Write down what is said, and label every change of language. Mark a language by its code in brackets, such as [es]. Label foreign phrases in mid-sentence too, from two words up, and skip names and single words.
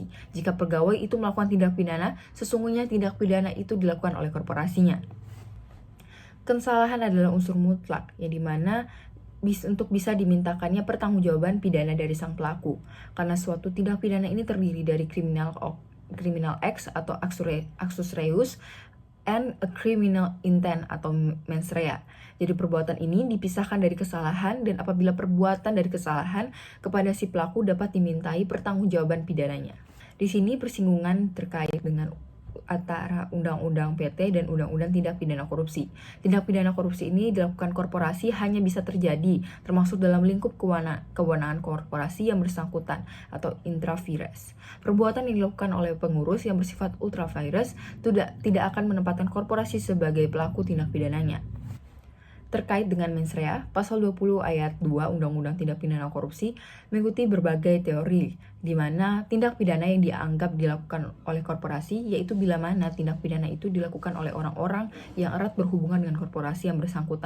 [id] Jika pegawai itu melakukan tindak pidana, sesungguhnya tindak pidana itu dilakukan oleh korporasinya. Kesalahan adalah unsur mutlak, yang dimana untuk bisa dimintakannya pertanggungjawaban pidana dari sang pelaku, karena suatu tindak pidana ini terdiri dari [en] criminal acts [id] atau [la] actus reus [en] and a criminal intent [id] atau [la] mens rea. [id] Jadi perbuatan ini dipisahkan dari kesalahan, dan apabila perbuatan dari kesalahan kepada si pelaku dapat dimintai pertanggungjawaban pidananya. Di sini persinggungan terkait dengan antara Undang-Undang PT dan Undang-Undang Tindak Pidana Korupsi. Tindak pidana korupsi ini dilakukan korporasi hanya bisa terjadi termasuk dalam lingkup kewenangan korporasi yang bersangkutan atau intra-vires. Perbuatan yang dilakukan oleh pengurus yang bersifat ultra-vires tidak akan menempatkan korporasi sebagai pelaku tindak pidananya. Terkait dengan mens rea, Pasal 20 Ayat 2 Undang-Undang Tindak Pidana Korupsi mengikuti berbagai teori, di mana tindak pidana yang dianggap dilakukan oleh korporasi, yaitu bila mana tindak pidana itu dilakukan oleh orang-orang yang erat berhubungan dengan korporasi yang bersangkutan.